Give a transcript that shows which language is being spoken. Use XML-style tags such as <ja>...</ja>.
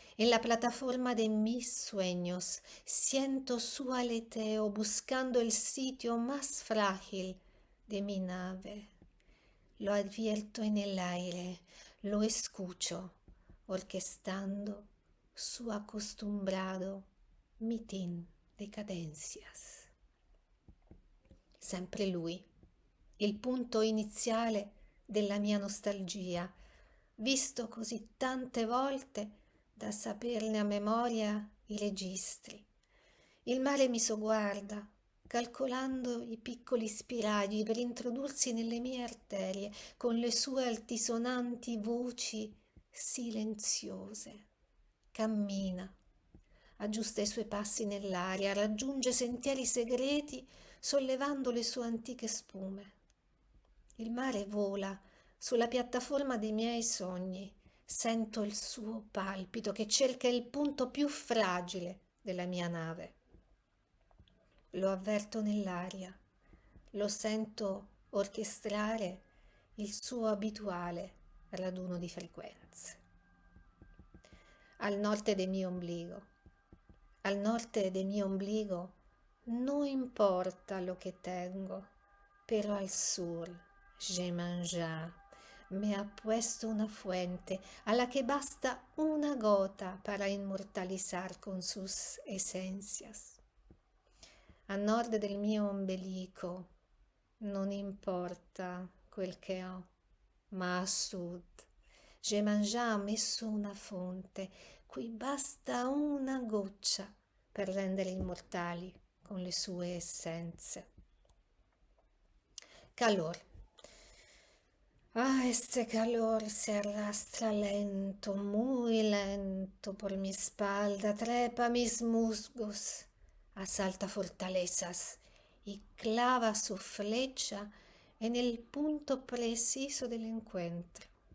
<es>En la plataforma de mis sueños siento su aleteo buscando el sitio más frágil de mi nave. Lo advierto en el aire, lo escucho, orquestando su acostumbrado mitin di cadenzias.</es> <it>Sempre lui, il punto iniziale della mia nostalgia, visto così tante volte da saperne a memoria i registri. Il mare mi sogguarda, calcolando i piccoli spiragli per introdursi nelle mie arterie con le sue altisonanti voci silenziose. Cammina, aggiusta i suoi passi nell'aria, raggiunge sentieri segreti sollevando le sue antiche spume. Il mare vola sulla piattaforma dei miei sogni, sento il suo palpito che cerca il punto più fragile della mia nave. Lo avverto nell'aria, lo sento orchestrare il suo abituale raduno di frequenze.</it> <es>Al norte del mio ombligo, al norte del mio ombligo, no importa lo que tengo, pero al sur, Jemanja me ha puesto una fuente a la que basta una gota para inmortalizar con sus esencias.</es> <it>A nord del mio ombelico non importa quel che ho, ma a sud Jemanja ha messo una fonte cui basta una goccia per rendere immortali con le sue essenze.</it> <es>Calor. Este calor se arrastra lento, muy lento por mi espalda, trepa mis musgos, asalta fortalezas y clava su flecha en el punto preciso del encuentro.</es>